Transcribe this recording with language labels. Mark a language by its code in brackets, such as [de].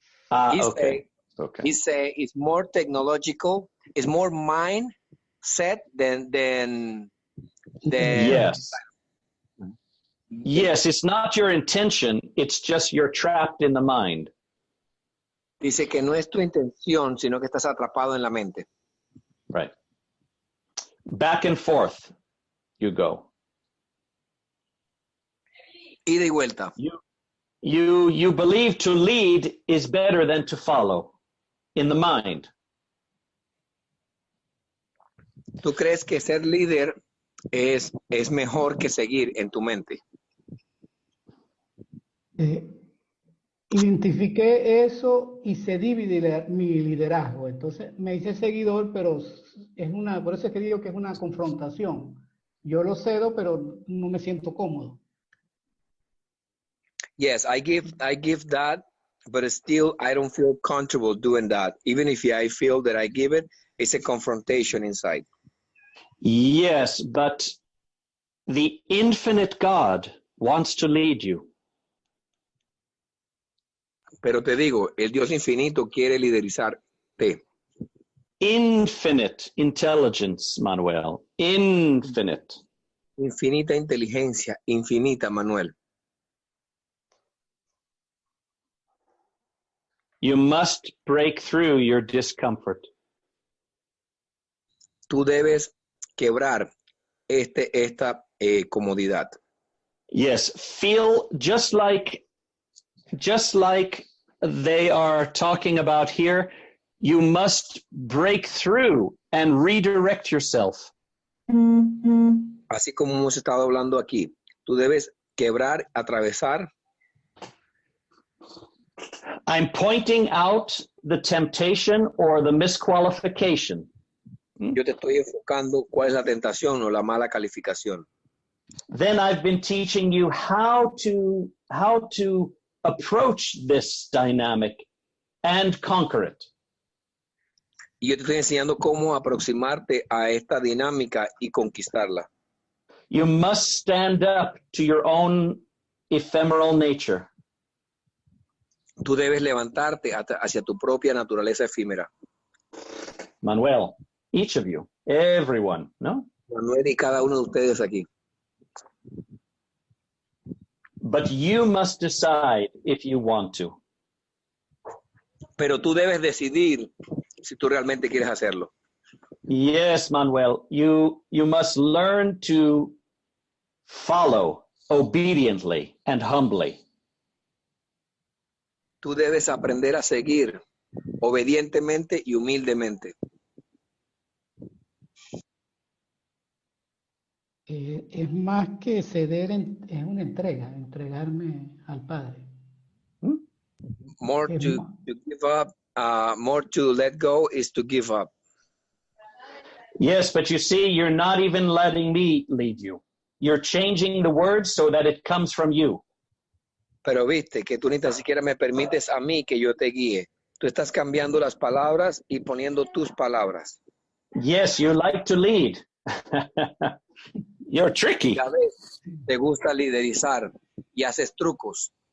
[en] Okay. He say it's more technological, it's more mindset than Yes. Yes, it's not your intention, it's just you're trapped in the mind. [es] Dice que no es tu intención, sino que estás atrapado en la mente. [en] Right. Back and forth you go. [es] Ida y vuelta. [en] You believe to lead is better than to follow in the mind. [es] ¿Tú crees que ser líder es mejor que seguir en tu mente? Identifiqué eso y cedí mi liderazgo. Entonces me hice seguidor, pero por eso es que digo que es una confrontación. Yo lo cedo, pero no me siento cómodo. [en] Yes, I give that, but still I don't feel comfortable doing that. Even if I feel that I give it, it's a confrontation inside. Yes, but the infinite God wants to lead you. [es] Pero te digo, el Dios infinito quiere liderizarte. [en] Infinite intelligence, Manuel. Infinite. [es] Infinita inteligencia, infinita, Manuel. [en] You must break through your discomfort. [es] Tú debes quebrar esta comodidad. [en] Yes, feel just like they are talking about here, you must break through and redirect yourself. [es] Así como hemos estado hablando aquí, tú debes quebrar, atravesar. [en] I'm pointing out the temptation or the misqualification. [es] Yo te estoy enfocando cuál es la tentación o la mala calificación. [en] Then I've been teaching you how to approach this dynamic and conquer it. [es] Y yo te estoy enseñando cómo aproximarte a esta dinámica y conquistarla. [en] You must stand up to your own ephemeral nature. [es] Tú debes levantarte hacia tu propia naturaleza efímera. [en] Manuel, each of you, everyone, no? [es] Manuel y cada uno de ustedes aquí. [en] But you must decide if you want to. [es] Pero tú debes decidir si tú realmente quieres hacerlo. [en] Yes, Manuel, you must learn to follow obediently and humbly. [es] Tú debes aprender a seguir obedientemente y humildemente. Es más que ceder, es una entrega, entregarme al Padre. [en] More to give up, more to let go is to give up. Yes, but you see, you're not even letting me lead you. You're changing the words so that it comes from you. [es] Pero viste que tú ni tan siquiera me permites a mí que yo te guíe. Tú estás cambiando las palabras y poniendo tus palabras. [en] Yes, you like to lead. You're tricky. [es] Ya ves, te gusta liderizar y haces trucos.